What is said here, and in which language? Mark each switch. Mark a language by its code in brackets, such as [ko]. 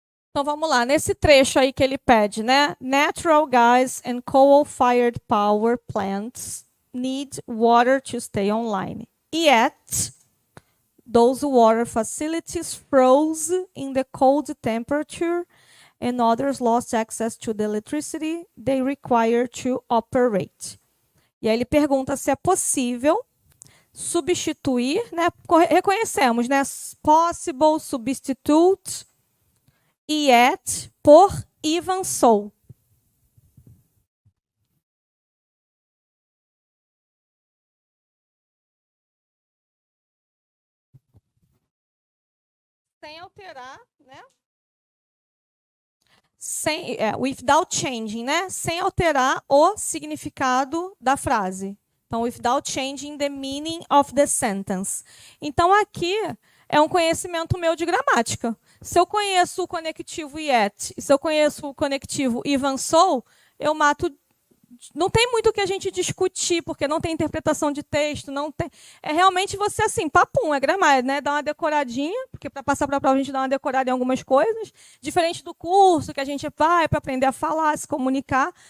[pt] Então vamos lá, nesse trecho aí que ele pede, né? [en] Natural gas and coal-fired power plants need water to stay online. Yet, those water facilities froze in the cold temperature and others lost access to the electricity they require to operate. [pt] E aí ele pergunta se é possível substituir, né? Reconhecemos, né? Possible, substitute, yet, por even so. Sem alterar, né? [en] Without changing, [pt] né? Sem alterar o significado da frase. [en] Então, without changing the meaning of the sentence. [pt] Então, aqui é um conhecimento meu de gramática. Se eu conheço o conectivo yet, se eu conheço o conectivo even so, eu mato. Não tem muito o que a gente discutir, porque não tem interpretação de texto, não tem. É realmente você assim, papum, é gramática, né? Dá uma decoradinha, porque para passar para a prova a gente dá uma decorada em algumas coisas, diferente do curso que a gente vai para aprender a falar, se comunicar.